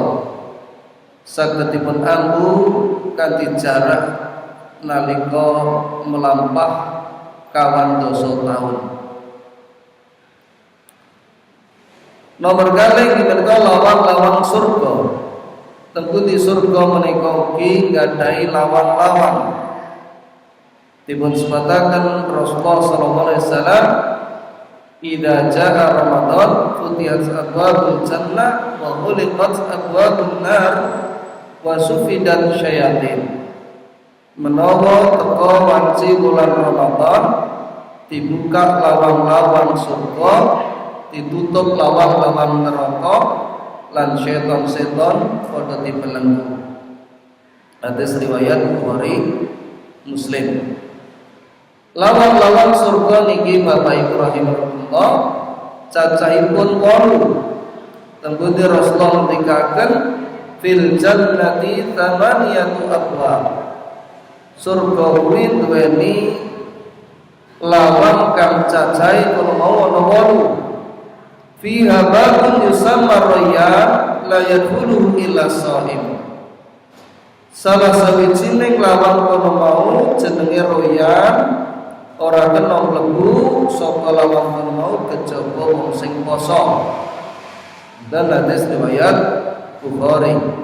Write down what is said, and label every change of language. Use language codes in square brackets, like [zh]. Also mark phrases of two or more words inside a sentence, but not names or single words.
[jv] Sagedipun ambu kanthi jarak nalika melampah kawan doso taun. Nomor kalih menika lawang-lawang surga. Tembuti surga menika ugi nggadhahi lawang-lawang. Dipun sebataken [ar] Rasulullah صلى الله عليه وسلم, "إذا جاء رمضان فتحت أبواب الجنة وغلقت أبواب النار وصفدت الشياطين." [jv] Menawa teka wanci bulan Ramadan dibuka lawang-lawang surga, ditutup lawang-lawang neraka, lan setan-setan padha dibelenggu. Hadis riwayat Bukhari Muslim. Lawang-lawang surga niki Bapak Ibu rahimahullah cacahipun 8. Tembuti Rasulullah ngendikaken [ar] في الجنة ثمانية أبواب. [jv] Surga kuwi duweni lawang kang cacahe kala mau ana 8. [ar] فيها باب يسمى الريان لا يدخله إلا صائم. [jv] Salah sawijining lawang kono mau jenenge rayyan, ora kena mlebu saka lawang kono mau kejaba wong sing poso. Dan hadis riwayat Bukhari.